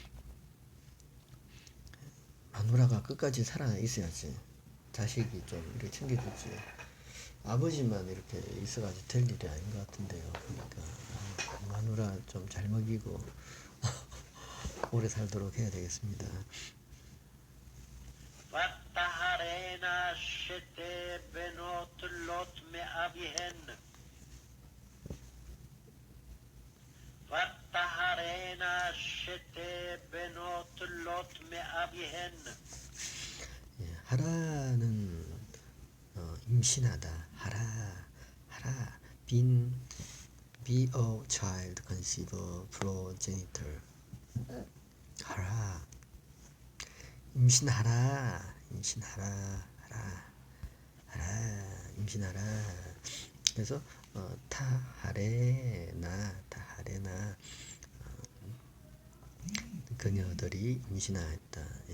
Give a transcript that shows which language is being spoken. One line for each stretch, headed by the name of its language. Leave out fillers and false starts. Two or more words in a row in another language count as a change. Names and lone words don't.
Korean: 마누라가 끝까지 살아 있어야지 자식이 좀 이렇게 챙겨주지 아버지만 이렇게 있어가지고 될 일이 아닌 것 같은데요. 그러니까 마누라 좀 잘 먹이고 오래 살도록 해야 되겠습니다.
Hebrew: ותהרנה שתי בנות לוט מאביהן. ותהרנה שתי בנות לוט מאביהן.
Korean: 하라는 임신하다.
English: 하라 be a child conceive a progenitor.
Korean: 하라 임신하라 그래서 타하레나 그녀들이 임신하였다.